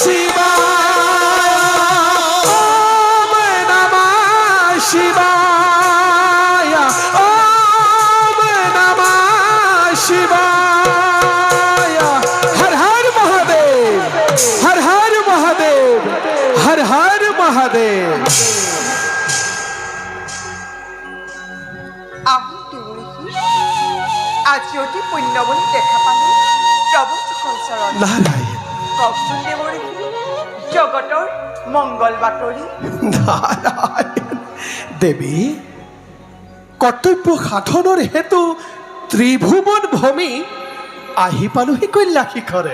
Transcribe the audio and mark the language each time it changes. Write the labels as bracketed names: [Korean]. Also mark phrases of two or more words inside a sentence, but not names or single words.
[Sanskrit] शिवाय ओम नमः शिवाय ओम नमः शिवाय हर हर महादेव [Assamese] আহোঁ দেউৰী আজি অতি পুণ্যৱলী দেখা পালো প্ৰভু চুকৰ চৰণ नारायण কওকচোন দেউৰী জগতৰ মংগল বাতৰি নারায়ণ দেৱী কৰ্তব্য সাধনৰ হেতু ত্ৰিভুৱন ভূমি আহি পালোহি কল্যাণ শিখৰে